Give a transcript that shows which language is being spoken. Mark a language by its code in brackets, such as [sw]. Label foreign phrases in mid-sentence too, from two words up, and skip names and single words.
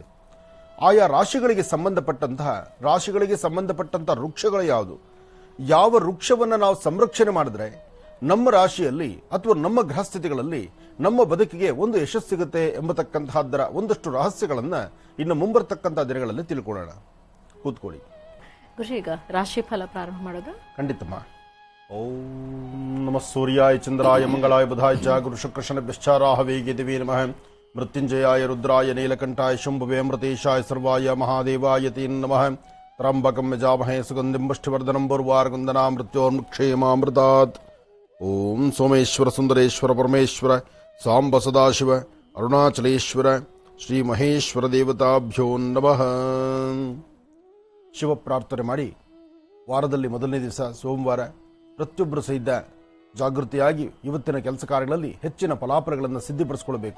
[kn] ಆಯಾ ರಾಶಿಗಳಿಗೆ ಸಂಬಂಧಪಟ್ಟಂತಹ ವೃಕ್ಷಗಳು ಯಾವುದು, ಯಾವ ವೃಕ್ಷವನ್ನು ನಾವು ಸಂರಕ್ಷಣೆ ಮಾಡಿದ್ರೆ ನಮ್ಮ ರಾಶಿಯಲ್ಲಿ ಅಥವಾ ನಮ್ಮ ಗ್ರಹಸ್ಥಿತಿಗಳಲ್ಲಿ ನಮ್ಮ ಬದುಕಿಗೆ ಒಂದು ಯಶಸ್ಸು ಸಿಗುತ್ತೆ ಎಂಬತಕ್ಕಂತಹದ್ದರ ಒಂದಷ್ಟು ರಹಸ್ಯಗಳನ್ನ ಇನ್ನು ಮುಂಬರ್ತಕ್ಕಂತಹ ದಿನಗಳಲ್ಲಿ ತಿಳ್ಕೊಳ್ಳೋಣ. ಕೂತ್ಕೊಳ್ಳಿ. ಗುರು, ಈಗ ರಾಶಿ ಫಲ ಪ್ರಾರಂಭ ಮಾಡೋದು ಖಂಡಿತಮ್ಮ. [sa] ಓಂ ನಮಃ ಸೂರ್ಯಾಯ ಚಂದ್ರಾಯ ಮಂಗಳಾಯ ಬುಧಾಯ ಚ ಗುರು ಶುಕ್ರ ಶನಿಭ್ಯಶ್ಚ ರಾಹವೇ ಕೇತವೇ ನಮಃ. ಮೃತ್ಯುಂಜಯಾಯ ರುದ್ರಾಯ ನೀಲಕಂಠಾಯ ಶಂಭುವೇ ಅಮೃತೇಶಾಯ ಸರ್ವಾಯ ಮಹಾದೇವಾಯ ತೇ ನಮಃ. ತ್ರ್ಯಂಬಕಂ ಯಜಾಮಹೇ ಸುಗಂಧಿಂ ಪುಷ್ಟಿವರ್ಧನಂ ಪೂರ್ವಾರ್ಗುಂದನಾ ಮೃತ್ಯೋರ್ಮುಕ್ಷೇಮಾಮೃತಾತ್. ಓಂ ಸೋಮೇಶ್ವರ ಸುಂದರೇಶ್ವರ ಪರಮೇಶ್ವರ ಸಾಂಬ ಸದಾಶಿವ ಅರುಣಾಚಲೇಶ್ವರ ಶ್ರೀ ಮಹೇಶ್ವರ ದೇವತಾಭ್ಯೋ ನಮಃ. [kn] ಶಿವ ಪ್ರಾರ್ಥನೆ ಮಾಡಿ ವಾರದಲ್ಲಿ ಮೊದಲನೇ ದಿವಸ ಸೋಮವಾರ ಪ್ರತಿಯೊಬ್ಬರು ಸಹಿತ ಜಾಗೃತಿಯಾಗಿ ಇವತ್ತಿನ ಕೆಲಸ ಕಾರ್ಯಗಳಲ್ಲಿ ಹೆಚ್ಚಿನ ಫಲಾಫಲಗಳನ್ನು ಸಿದ್ಧಿಪಡಿಸಿಕೊಳ್ಳಬೇಕು.